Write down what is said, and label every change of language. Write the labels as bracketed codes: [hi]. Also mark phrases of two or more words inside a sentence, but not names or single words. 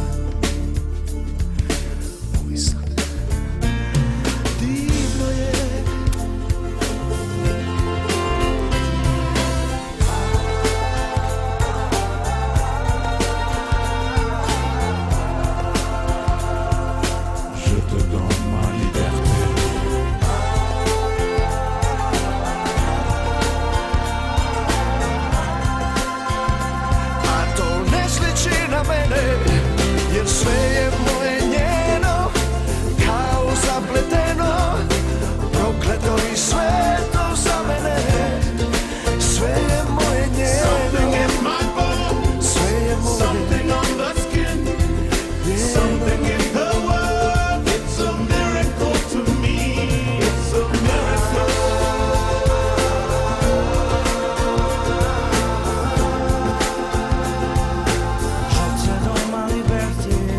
[hr] Divno je, [fr] je te donne ma liberté. [hr] a to ne sliči na mene, jer sve je moje njeno, kao zapleteno, prokleto i sveto za mene. Sve je moje Something njeno, [en] in my bones, [hr] sve je moje [en] something on the skin, something in the world. It's a miracle to me. It's a miracle. [fr] Je te donne ma liberté.